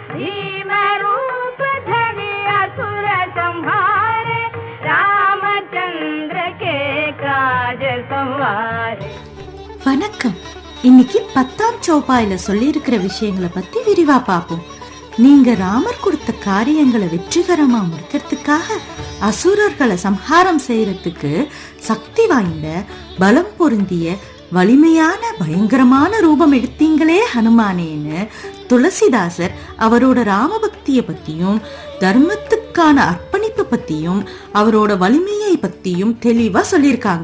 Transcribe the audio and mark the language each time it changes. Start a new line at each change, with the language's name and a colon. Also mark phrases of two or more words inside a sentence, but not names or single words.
Awadhi: भीम रूप धरि असुर संहारे रामचंद्र के काज संवारे.
Tamil: வணக்கம். இன்னைக்கு 10ஆம் சோபாயில சொல்லி இருக்கிற விஷயங்களை பத்தி விரிவா பார்ப்போம். நீங்க ராமர் கொடுத்த காரியங்களை வெற்றிகரமா முடிக்கிறதுக்காக அசுரர்களை சம்ஹாரம் செய்யறதுக்கு சக்தி வாய்ந்த பலம் பொருந்திய வலிமையான பயங்கரமான ரூபம் எடுத்தீங்களே ஹனுமானேன்னு துளசிதாசர் அவரோட ராமபக்திய பத்தியும் தர்மத்துக்கான அர்ப்பணிப்பு பத்தியும் அவரோட வலிமையை பத்தியும் தெளிவா சொல்லியிருக்காங்க.